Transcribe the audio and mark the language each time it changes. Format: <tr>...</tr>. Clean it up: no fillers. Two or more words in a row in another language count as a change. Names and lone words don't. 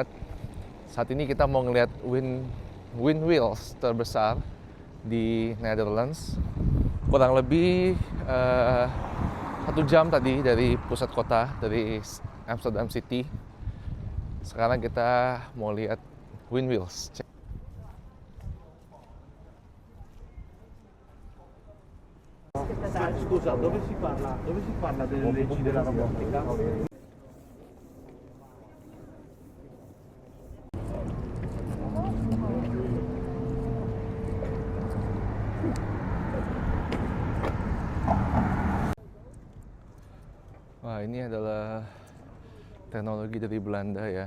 <id>Saat ini kita mau ngeliat</id> <en>wind wheels</en> <id>terbesar di Netherlands. Kurang lebih 1 jam tadi dari pusat kota, dari Amsterdam City. Sekarang kita mau lihat</id> <en>wind wheels.</en> <it>Scusa, dove si parla delle leggi della robotica?</it> <id>Wah, ini adalah teknologi dari Belanda ya.</id>